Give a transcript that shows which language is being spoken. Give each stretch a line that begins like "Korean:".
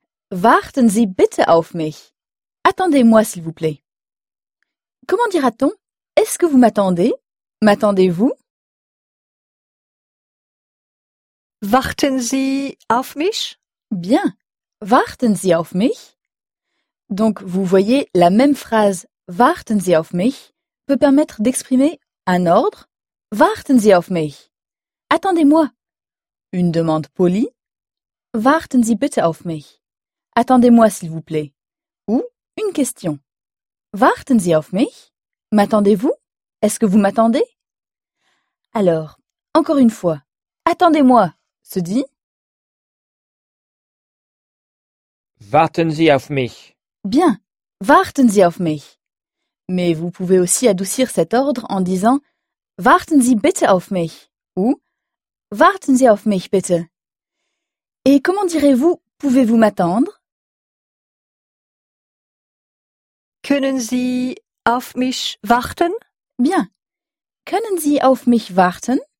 German: Warten Sie bitte auf mich.
French: Attendez-moi, s'il vous plaît. Comment dira-t-on? Est-ce que vous m'attendez? M'attendez-vous?
German: Warten Sie auf mich? Bien. Warten Sie auf mich?
French: Donc, vous voyez, la même phrase «
German: Warten Sie auf mich
French: » peut permettre d'exprimer un ordre « Warten Sie auf mich ». Attendez-moi. Une demande polie.
German: Warten Sie bitte auf mich.
French: Attendez-moi, s'il vous plaît. Ou une question.
German: Warten Sie auf mich?
French: M'attendez-vous? Est-ce que vous m'attendez? Alors, encore une fois, attendez-moi, se dit.
German: Warten Sie auf mich. Bien, warten Sie auf mich.
French: Mais vous pouvez aussi adoucir cet ordre en disant
German: Warten Sie bitte auf mich ou Warten Sie auf mich bitte.
French: Et comment direz-vous pouvez-vous m'attendre?
German: Können Sie auf mich warten?
French: Bien.
German: Können Sie auf mich warten?